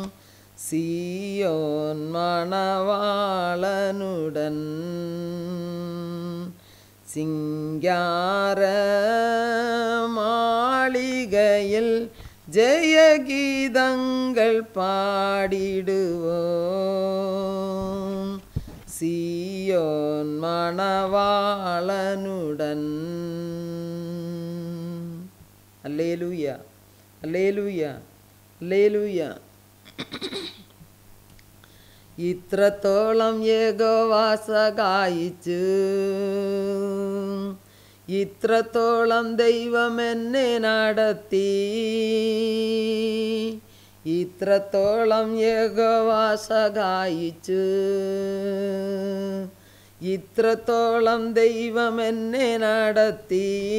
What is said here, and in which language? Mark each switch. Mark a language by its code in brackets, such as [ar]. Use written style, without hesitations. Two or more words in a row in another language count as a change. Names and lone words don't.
[ta] சீயோன் மணவாளனுடன் சிங்கார மாளிகையில் ஜெயகீதங்கள் பாடிடுவோம். சீயோன் மணவாளனுடன். அல்லேலூயா, அல்லேலூயா, அல்லேலூயா. [ml] ഇത്രത്തോളം യഹോവ സഹായിച്ചു, ഇത്രത്തോളം ദൈവം എന്നെ നടത്തി. ഇത്രത്തോളം യഹോവ സഹായിച്ചു, ഇത്രത്തോളം ദൈവം എന്നെ നടത്തി.